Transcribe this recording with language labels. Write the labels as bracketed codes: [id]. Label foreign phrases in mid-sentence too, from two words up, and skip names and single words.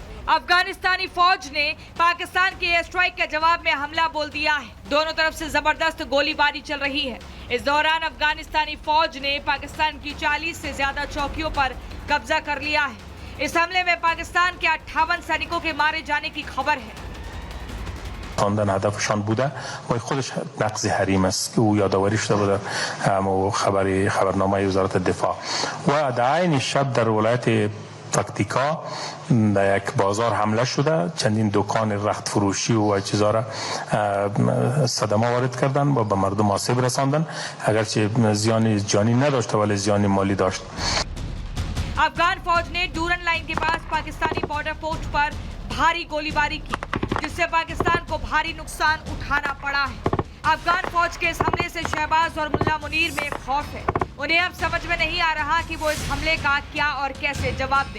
[hi] अफगानिस्तानी फौज ने पाकिस्तान के [en] air strike [hi] के जवाब में हमला बोल दिया है। दोनों तरफ से जबरदस्त गोलीबारी चल रही है। इस दौरान अफगानिस्तानी फौज ने पाकिस्तान की 40 से ज्यादा चौकियों पर कब्जा कर लिया है। इस हमले में पाकिस्तान के 58 सैनिकों के मारे जाने की खबर है। [fa] خواندن هدفشان بوده و خودش نقض حریم است که او یادآوری شده بود در خبرنامه وزارت دفاع و در عین شب در ولایت تاکتیکا در یک بازار حمله شده، چندین دکان رخت فروشی و چیزا را صدمه وارد کردن و به مردم آسیب رساندن، اگرچه زیان جانی نداشته ولی زیان مالی داشت. [hi] अफगान फौज ने डूरन लाइन के पास पाकिस्तानी [en] border post [hi] पर भारी गोलीबारी की, जिससे पाकिस्तान को भारी नुकसान उठाना पड़ा है। अफगान फौज के इस हमले से शहबाज और मुल्ला मुनीर में खौफ है। उन्हें अब समझ में नहीं आ रहा कि वो इस हमले का क्या और कैसे जवाब दें।